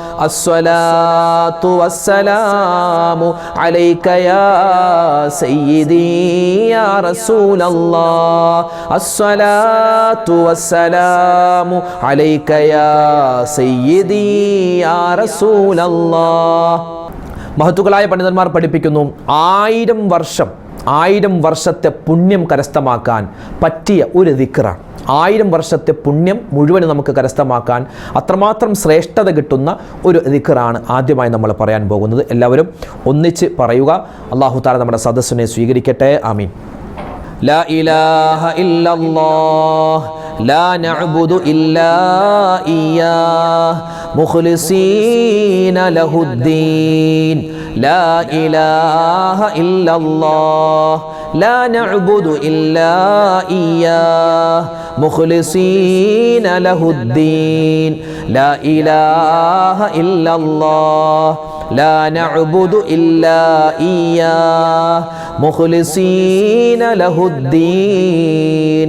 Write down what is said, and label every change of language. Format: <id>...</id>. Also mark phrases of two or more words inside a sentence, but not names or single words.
<ar>الصلاة والسلام عليك يا سيدي يا رسول الله. الصلاة والسلام عليك يا سيدي يا رسول الله.</ar> <ml>മഹത്തുക്കളായ പണ്ഡിതന്മാർ പഠിപ്പിക്കുന്നു, 1000 വർഷത്തെ പുണ്യം കരസ്ഥമാക്കാൻ പറ്റിയ ഒരു ദിക്റാണ്. 1000 വർഷത്തെ പുണ്യം മുഴുവൻ നമുക്ക് കരസ്ഥമാക്കാൻ അത്രമാത്രം ശ്രേഷ്ഠത കിട്ടുന്ന ഒരു ദിക്റാണ് ആദ്യമായി നമ്മൾ പറയാൻ പോകുന്നത്. എല്ലാവരും ഒന്നിച്ച് പറയുക.</ml> <ar>الله تعالى</ar> <ml>നമ്മുടെ സദസ്സിനെ സ്വീകരിക്കട്ടെ. ആമീൻ.</ml> <ar>لا إله إلا الله لا نعبد إلا إياه مخلصين له الدين. لا إله إلا الله لا نعبد إلا إياه مخلصين له الدين. لا إله إلا الله لا نعبد إلا إياه مخلصين له الدين.</ar>